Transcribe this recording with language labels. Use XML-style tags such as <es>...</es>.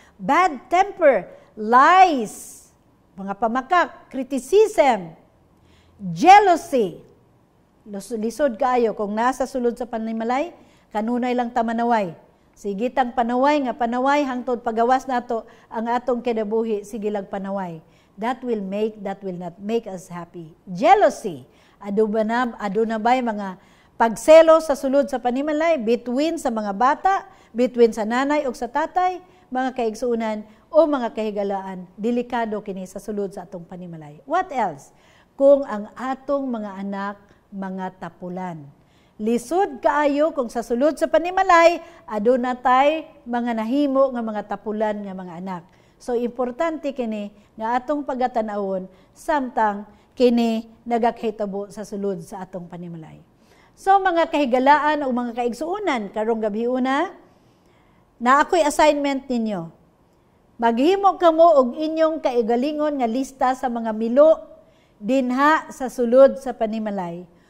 <en>Bad temper, lies,</en> <ceb>mga pamakak,</ceb> <en>criticism, jealousy.</en> <ceb>Lisod kaayo kung nasa sulod sa panimalay, kanunay lang ta manaway. Sigitang panaway nga panaway hangtod pagawas nato ang atong kinabuhi, sige lang panaway.</ceb> <en>That will not make us happy.</en> <ceb>Jealousy. Aduna ba'y mga pagselo sa sulod sa panimalay between sa mga bata, between sa nanay o sa tatay, mga kaigsuunan o mga kahigalaan, delikado kini sa sulod sa atong panimalay.</ceb> <en>What else?</en> <ceb>Kung ang atong mga anak, mga tapulan. Lisod kaayo kung sa sulod sa panimalay, aduna tay mga nahimo nga mga tapulan nga mga anak. So importante kini nga atong pagatanawon samtang kini nagakahitabo sa sulod sa atong panimalay. So mga kahigalaan o mga kaigsuunan, karong gabi una, na ako'y assignment ninyo. Maghimo kamo og inyong kaigalingon nga lista sa mga milo dinha sa sulod sa panimalay.</ceb>